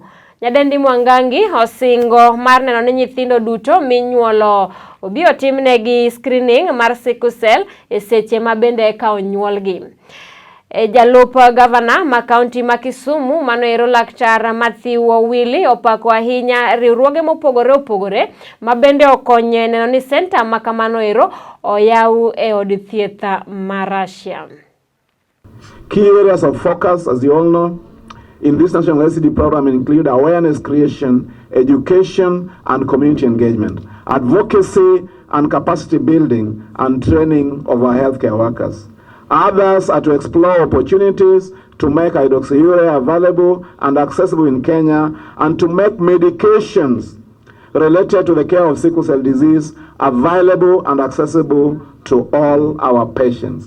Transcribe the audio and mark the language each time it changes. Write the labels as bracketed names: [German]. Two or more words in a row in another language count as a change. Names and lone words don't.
[Luo (Kenya and Tanzania)] Nyadendi Mwangangi osingo mar neno ni nyithindo duto minyuolo obiro timnegi screening mar sickle cell e seche mabende eka onyuolgi. Jalup gavana ma kaunti ma Kisumu mano ero laktar Matthew Owili opako ahinya riwruoge mopogore opogore mabende okonye neno ni center ma kamano ero oyaw e od thieth Marasha. [English] Key areas of focus, as you all know, in this national LCD program include awareness creation, education and community engagement, advocacy and capacity building and training of our healthcare workers. Others are to explore opportunities to make hydroxyurea available and accessible in Kenya and to make medications related to the care of sickle cell disease available and accessible to all our patients.